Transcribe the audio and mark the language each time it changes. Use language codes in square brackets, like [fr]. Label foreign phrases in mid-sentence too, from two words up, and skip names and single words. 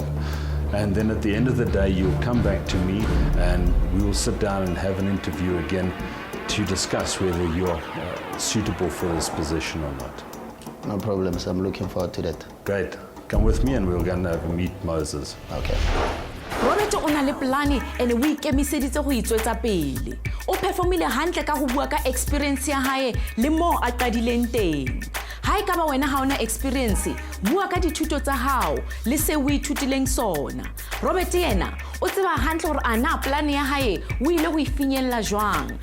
[en] And then at the end of the day, you'll come back to me and we will sit down and have an interview again to discuss whether you are suitable for this position or not. No problems. I'm looking forward to that. Great. Come with me and we'll go and meet Moses. Okay. [st] Robert o na le plane ene o ikemiseditse go itswetsa pele. O performile hantle ka go bua ka experience ya hae le mo a qadileng teng. Ha e ka ba wena ha ona experience, bua ka dithuto tsa hao le se o ithutileng sona. Robert yena o tseba hantle gore ana plan ya hae o ile go ifinyella jwang.